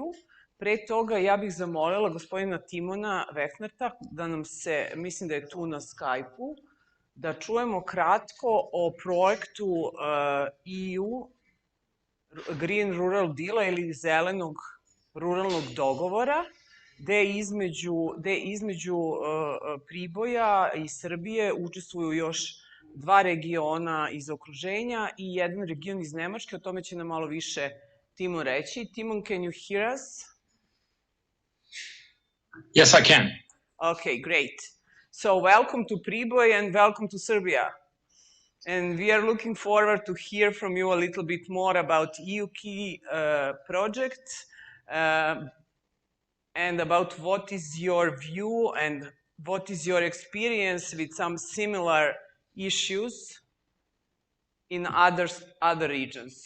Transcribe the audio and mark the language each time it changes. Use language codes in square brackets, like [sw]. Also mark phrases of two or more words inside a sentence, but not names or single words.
[sr] Pre toga ja bih zamolila gospodina Timona Vefnerta da nam se, mislim da je tu na Skype-u, da čujemo kratko o projektu EU Green Rural Deal ili zelenog ruralnog dogovora, gde između Priboja i Srbije učestvuju još dva regiona iz okruženja i jedan region iz Nemačke. O tome će nam malo više Timon reći. [en] Timon, can you hear us? Yes, I can. Okay, great. So welcome to Priboj and welcome to Serbia. And we are looking forward to hear from you a little bit more about EU key projects and about what is your view and what is your experience with some similar issues in other regions.